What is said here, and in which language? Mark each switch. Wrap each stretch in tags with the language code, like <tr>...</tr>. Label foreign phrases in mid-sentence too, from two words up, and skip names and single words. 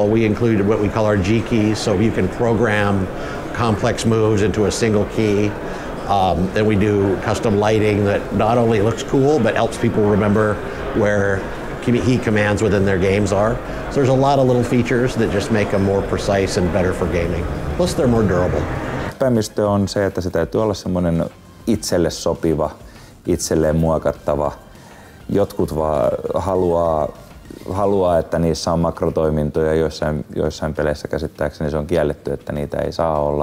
<en>We included what we call our G keys, so you can program complex moves into a single key. Then we do custom lighting that not only looks cool, but helps people remember where key commands within their games are. So there's a lot of little features that just make them more precise and better for gaming. Plus they're more durable.</en> <fi>Päimistö on se, että se täytyy olla semmoinen itselle sopiva, itselleen muokattava. Jotkut vaan haluaa, että niissä on makrotoimintoja, joissain peleissä käsittääkseni se on kielletty, että niitä ei saa olla.</fi>